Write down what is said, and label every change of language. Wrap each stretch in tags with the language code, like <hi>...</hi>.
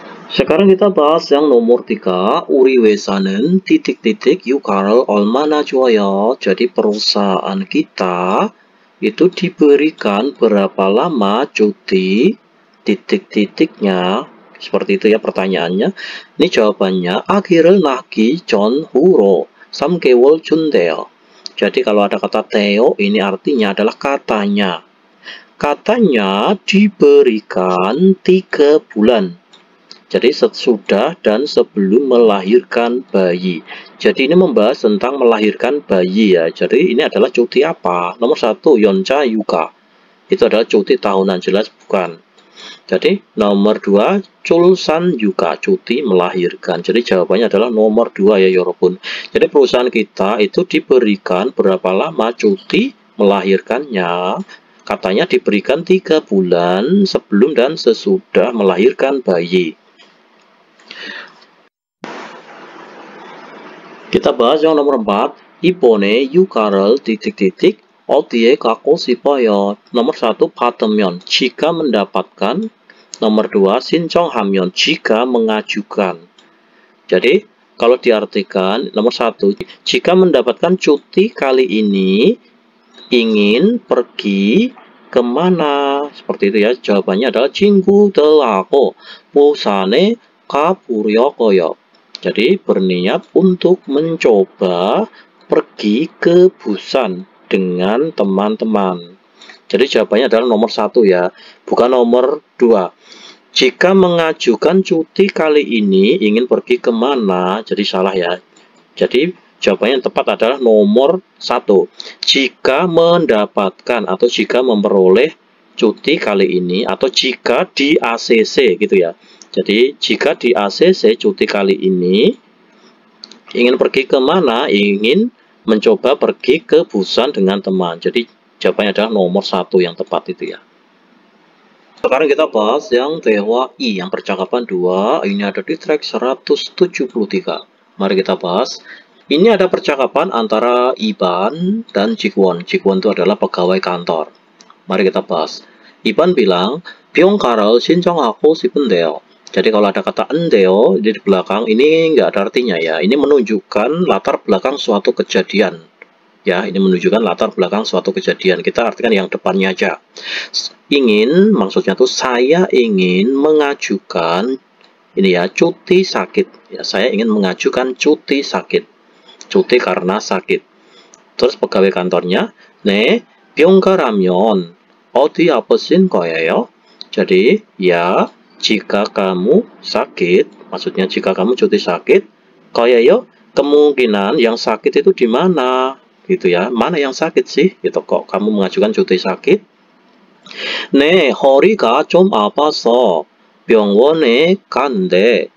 <id>Sekarang kita bahas yang nomor 3,</id> <ko>우리 회사는</ko> <id>titik-titik</id> <ko>휴가를 얼마나 줘요.</ko> <id>Jadi perusahaan kita itu diberikan berapa lama cuti titik-titiknya. Seperti itu ya pertanyaannya. Ini jawabannya</id> <ko>아기를 낳기 전후로 3개월 준대요.</ko> <id>Jadi kalau ada kata theo ini artinya adalah katanya. Katanya diberikan 3 bulan. Jadi sesudah dan sebelum melahirkan bayi. Jadi ini membahas tentang melahirkan bayi ya. Jadi ini adalah cuti apa? Nomor 1, 연차 휴가. Itu adalah cuti tahunan, jelas bukan. Jadi nomor 2, 출산 휴가, cuti melahirkan. Jadi jawabannya adalah nomor 2 ya 여러분. Jadi perusahaan kita itu diberikan berapa lama cuti melahirkannya? Katanya diberikan 3 bulan sebelum dan sesudah melahirkan bayi. Kita bahas yang nomor 4.</id> <ko>이번에 휴가를 titik-titik 어디에 가고 싶어요.</ko> <id>Nomor 1, 받으면 jika mendapatkan. Nomor 2, 신청하면 jika mengajukan. Jadi kalau diartikan nomor 1, jika mendapatkan cuti kali ini ingin pergi kemana? Seperti itu ya. Jawabannya adalah</id> <ko>친구들하고 부산에 가보려고요.</ko> <id>Jadi berniat untuk mencoba pergi ke Busan dengan teman-teman. Jadi jawabannya adalah nomor 1 ya, bukan nomor 2. Jika mengajukan cuti kali ini ingin pergi kemana? Jadi salah ya. Jadi jawabannya yang tepat adalah nomor 1. Jika mendapatkan atau jika memperoleh cuti kali ini, atau jika di ACC gitu ya. Jadi jika di ACC cuti kali ini, ingin pergi ke mana? Ingin mencoba pergi ke Busan dengan teman. Jadi jawabannya adalah nomor 1 yang tepat itu ya. Sekarang kita bahas yang Dewa I, yang percakapan 2. Ini ada di track 173. Mari kita bahas. Ini ada percakapan antara Iban dan Jikwon. Jikwon itu adalah pegawai kantor. Mari kita bahas. Iban bilang,</id> <ko>병가를 신청하고 싶은데요.</ko> <id>Jadi kalau ada kata endeo di belakang, ini nggak ada artinya ya. Ini menunjukkan latar belakang suatu kejadian. Ya, ini menunjukkan latar belakang suatu kejadian. Kita artikan yang depannya aja. Ingin, maksudnya tuh saya ingin mengajukan ini ya, cuti sakit. Ya, saya ingin mengajukan cuti sakit. Cuti karena sakit. Terus pegawai kantornya,</id> <ko>네, 병가라면 어디 아프신 거예요?</ko> <id>Jadi, ya, jika kamu sakit, maksudnya jika kamu cuti sakit, 거예요? Kemungkinan yang sakit itu di mana? Gitu ya, mana yang sakit sih? Gitu kok kamu mengajukan cuti sakit?</id> <ko>네, 허리가 좀 아파서 병원에 갔는데.</ko>